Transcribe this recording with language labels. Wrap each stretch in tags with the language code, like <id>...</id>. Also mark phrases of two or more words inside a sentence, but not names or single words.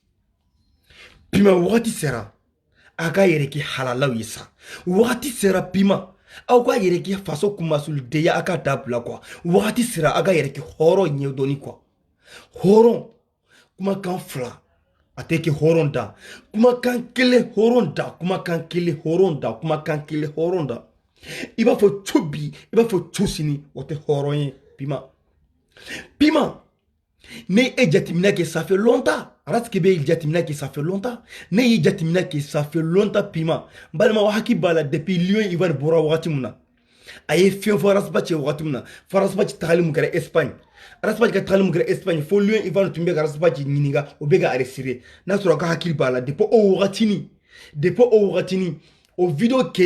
<bm>wagati sera a ka yɛrɛ kɛ halalaw ye sa wagati sera piment aw ka yɛrɛ kɛ faso kunmasulidenya a ka dabila quoi wagati sera a ka yɛrɛ kɛ hɔrɔn ɲɛdɔnni quoi hɔrɔn kumakan fila a tɛ kɛ hɔrɔn da kumakan kelen hɔrɔn da kumakan kelen hɔrɔn da kumakan kelen hɔrɔn da i b'a fɔ co bi i b'a fɔ co sini o tɛ hɔrɔn ye piment ne e jateminɛ kɛ</bm> <fr>ça fait longtemps</fr> <bm>Araski bɛ jateminɛ kɛ</bm> <fr>ça fait longtemps</fr> <bm>ne y'i jateminɛ kɛ</bm> <fr>ça fait longtemps</fr> <bm>piment n balima hakili b'a la depuis Lion Ivoire bɔra wagati min na a ye fɛn fɔ Araspachi wagati min na fo Araspachi tagali min kɛra Espagne Araspachi ka tagali min kɛra Espagne fo Lion Ivoire tun bɛ ka Araspachi ɲininka o bɛ ka arrêter n'a sɔrɔ a ka hakili b'a la depuis o wagatinin o video</bm>